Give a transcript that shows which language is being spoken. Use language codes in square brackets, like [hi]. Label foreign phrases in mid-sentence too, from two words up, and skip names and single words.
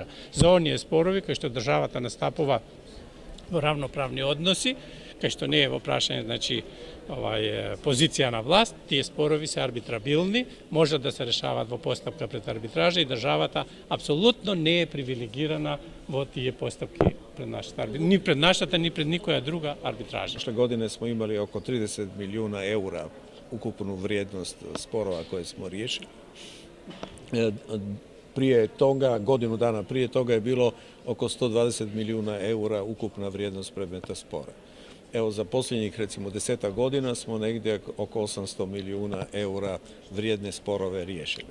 [mk] За оние спорови кои што државата настапува во равноправни односи, кај што не е во прашање, значи, позиција на власт, тие спорови се арбитрабилни, можат да се решаваат во постапка пред арбитража и државата апсолутно не е привилегирана во тие постапки пред нашата арбитража. Ни пред нашата, ни пред никоја друга арбитража. [hr] Prošle godine smo imali oko 30 miliona eura ukupnu vrijednost sporova koje smo riješili. Prije toga, godinu dana prije toga je bilo oko 120 milijuna eura ukupna vrijednost predmeta spora. Evo, za posljednjih recimo 10 godina smo negdje oko 800 milijuna eura vrijedne sporove riješili.